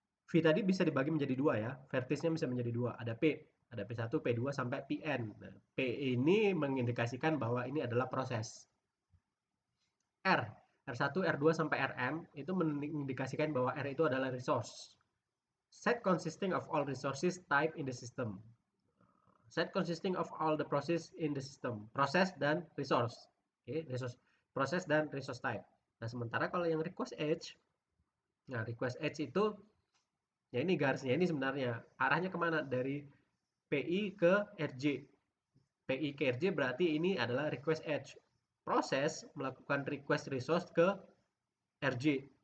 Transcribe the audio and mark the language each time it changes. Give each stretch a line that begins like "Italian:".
Indonesian: V tadi bisa dibagi menjadi dua ya, vertisnya bisa menjadi dua, ada P1, P2 sampai Pn. Nah, P ini mengindikasikan bahwa ini adalah proses. R1, R2 sampai Rm itu mengindikasikan bahwa R itu adalah resource.
English: Set consisting of all resources type in the system. Set consisting of all the process in the system.
Indonesian: Proses dan resource. Oke, resource, proses dan resource type. Nah, sementara kalau yang request edge, nah request edge itu ya ini garisnya ini sebenarnya arahnya kemana dari PI ke RJ. PI ke RJ berarti ini adalah request edge. Proses melakukan request resource ke RJ.